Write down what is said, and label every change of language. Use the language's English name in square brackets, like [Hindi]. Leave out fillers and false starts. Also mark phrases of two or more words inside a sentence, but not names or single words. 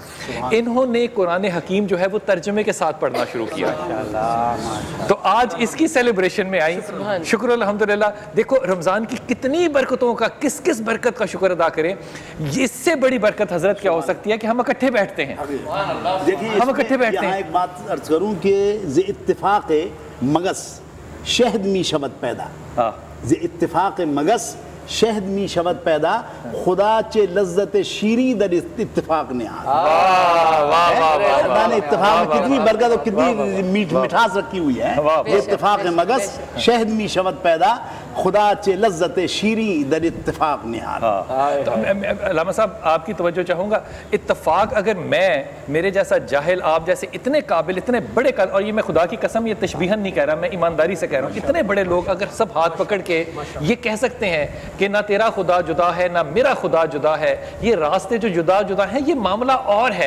[Urdu] انہوں نے قرآن حکیم جو ہے وہ ترجمے کے ساتھ پڑھنا شروع کیا، تو آج اس کی سیلیبریشن میں آئی۔ شکر الحمدللہ۔ دیکھو رمضان کی کتنی برکتوں کا، کس کس برکت کا شکر ادا کریں۔ اس سے بڑی برکت حضرت کیا ہو سکتی ہے کہ ہم اکٹھے بیٹھتے ہیں، ہم اکٹھے بیٹھتے ہیں۔ ایک بات عرض کروں کہ [Persian] ز اتفاق مگس شہد می شود پیدا، ز اتفاق مگس شہد می شود پیدا، خدا چے لذت شیریں در اتفاق نہاد۔ [Urdu] اللہ نے اتفاق میں کتنی برکت اور کتنی مٹھاس رکھی ہوئی ہے۔ [Persian] اتفاق مگس شہد می شود پیدا، خدا چے لذت شیریں در اتفاق نہاد۔ [Urdu] علامہ صاحب آپ کی توجہ چاہوں گا، اتفاق اگر میں، میرے جیسا جاہل، آپ جیسے اتنے قابل، اتنے بڑے قابل، اور یہ میں خدا کی قسم یہ تشبیہن نہیں کہہ رہا، میں ایمانداری سے کہہ رہا ہوں، اتنے بڑے لوگ اگر سب ہاتھ پکڑ کے یہ کہہ سکتے ہیں کہ نہ تیرا خدا جدا ہے نہ میرا خدا جدا ہے، یہ راستے جو جدا جدا ہیں، یہ معاملہ اور ہے۔